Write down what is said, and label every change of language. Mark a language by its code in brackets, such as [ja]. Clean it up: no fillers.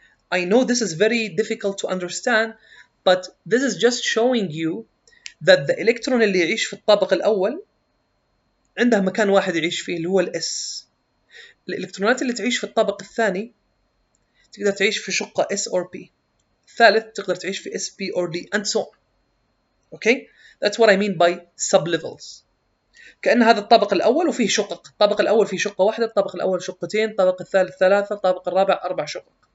[en] I know this is very difficult to understand, but this is just showing you that the electron [ar] اللي يعيش في الطابق الأول عنده مكان واحد يعيش فيه اللي هو الS. الإلكترونات اللي تعيش في الطابق الثاني تقدر تعيش في شقة S or P. الثالث تقدر تعيش في S, P or D [en] and so on. Okay? That's what I mean by sublevels. [ar] كأن هذا الطابق الأول وفيه شقق. الطابق الأول فيه شقة واحدة، الطابق الأول شقتين، الطابق الثالث 3، الطابق الرابع 4 شقق.